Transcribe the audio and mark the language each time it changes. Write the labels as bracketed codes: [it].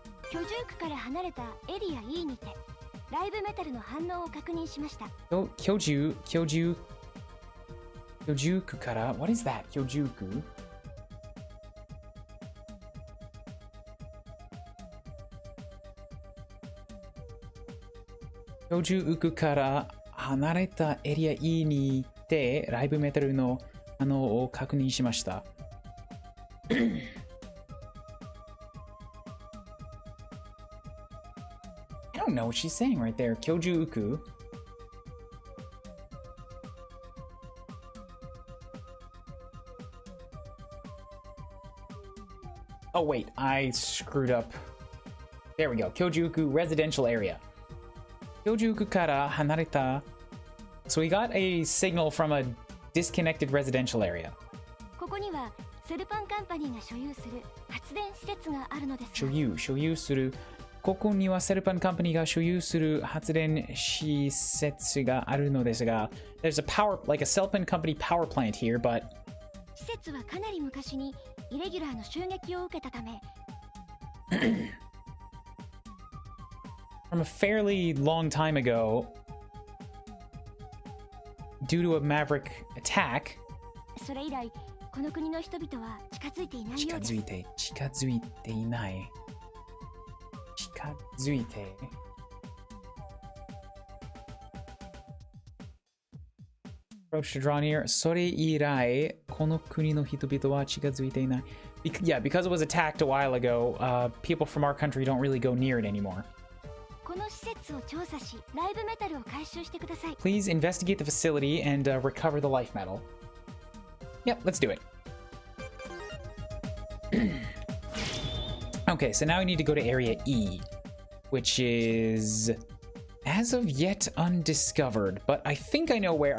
[ja] 居住区から離れたエリア E にてライブメタルの反応を確認しました。 [en] 居住区から What is that? [ja] 居住区居住区から離れたエリア E にてライブメタルの反応を確認しました。 [en] I don't know what she's saying right there. 居住区 Oh wait, I screwed up. There we go. 居住区 residential area. 居住区から離れた So we got a signal from a disconnected residential area. [ja] ここにはセルパンカンパニーが所有する発電施設があるのですが。所有する。ここにはセルパンカンパニーが所有する発電施設があるのですが、 There's a like a Selpan company power plant here, but 施設はかなり昔にイレギュラーの襲撃を受けたため [en] from a fairly long time ago, due to a Maverick attack, [ja] それ以来この国の人々は近づいていないようです。近づいていない。近づいて。 [en] Approach to draw near. [ja] それ以来、この国の人々は近づいていない。 [en] Yeah, because it was attacked a while ago, people from our country don't really go near it anymore. [ja] この施設を調査し、ライブメタルを回収してください。 [en] Please investigate the facility and recover the life metal. Yep, let's do it. Okay, so now we need to go to area E, which is as of yet undiscovered, but I think I know where.